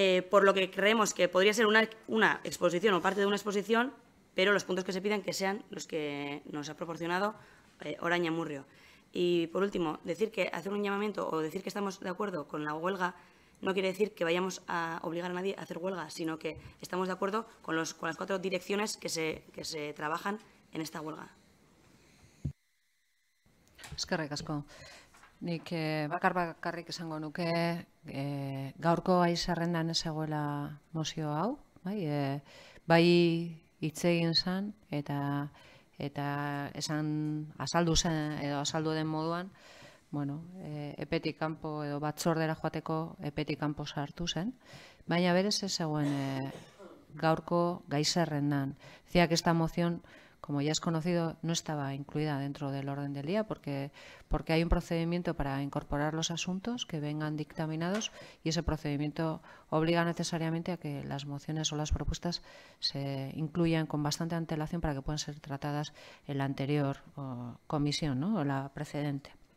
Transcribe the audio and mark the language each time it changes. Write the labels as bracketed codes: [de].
[es] Por lo que creemos que podría ser una exposición o parte de una exposición, pero los puntos que se piden que sean los que nos ha proporcionado Orain Amurrio. Y, por último, decir que hacer un llamamiento o decir que estamos de acuerdo con la huelga no quiere decir que vayamos a obligar a nadie a hacer huelga, sino que estamos de acuerdo con las 4 direcciones que se trabajan en esta huelga. [eu] Eskerrik asko. Nik bakarrik esango nuke gaurko gai zerrendan ez egoela mozio hau, bai hitz egin zen eta esan azaldu zen edo azaldu den moduan, epetik kanpo edo batzordera joateko epetik kanpo sartu zen, baina berez ez zegoen gaurko gai zerrendan. [es] Decía que esta moción, como ya es conocido, no estaba incluida dentro del orden del día porque hay un procedimiento para incorporar los asuntos que vengan dictaminados y ese procedimiento obliga necesariamente a que las mociones o las propuestas se incluyan con bastante antelación para que puedan ser tratadas en la anterior comisión, ¿no? O la precedente.